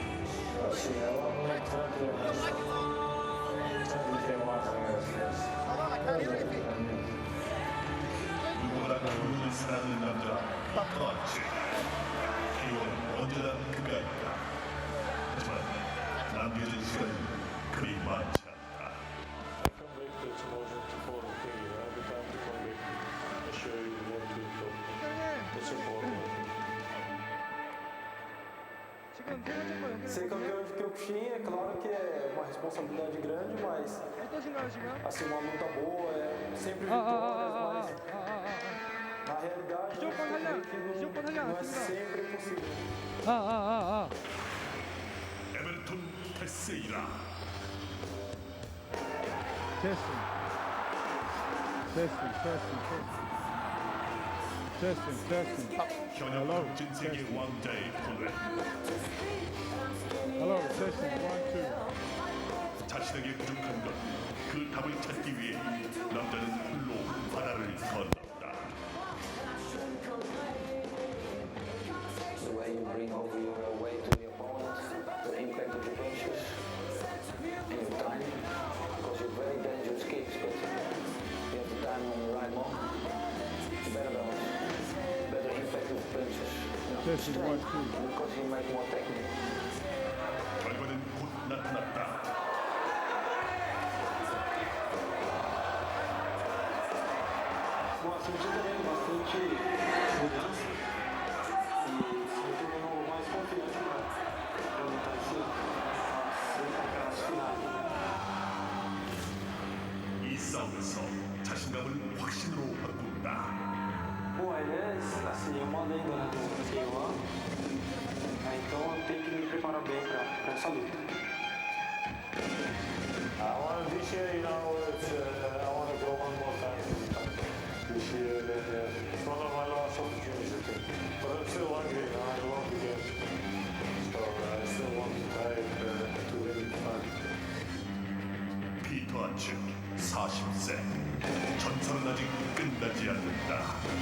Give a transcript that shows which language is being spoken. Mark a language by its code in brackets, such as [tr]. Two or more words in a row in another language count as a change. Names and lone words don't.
[ko] 누구보다 그분을 사랑하는 남자 박터치. K1 언제나 그가 있다. 하지만 남겨진 시간이 그리 많지 않다. [pt] Ser campeão de Kyokushin é claro que é uma responsabilidade grande, mas assim, uma luta boa, é sempre vitórias, mas na realidade não é sempre possível. [ko] 에버톤 테세이라. [en] Testing. [ko] 현역 진 세계 왕자의 손에 [en] Hello, testing. 1, 2. [ko] 자신에게 부족한 것, 그 답을 찾기 위해 남자는 홀로 바다를 건넜다. [en] The way you bring over your weight to the opponent, the impact of your punches, and your time, because you're very dangerous kicks, but you have the time on the right moment, better balance, better impact of punches, Testing. 1, 2. because you make more technique. [ko] 결과는 곧 나타났다. [pt] Bom, assim, eu também bastante segurança e eu tô mais confiante para lutar esse finais. [ko] 이 싸움에서 자신감을 확신으로 바꾼다. [pt] Bom, ele é assim, é uma lenda, né, do K1, então eu tenho que me preparar bem para essa luta. [en] I want to this year, I want to go one more time. This year, it's one of my last opportunities, I think. But I'm still hungry, I love the game. So I still want to try to win it fun. [ko] 피터 아츠 40세. 전설은 아직 끝나지 않는다.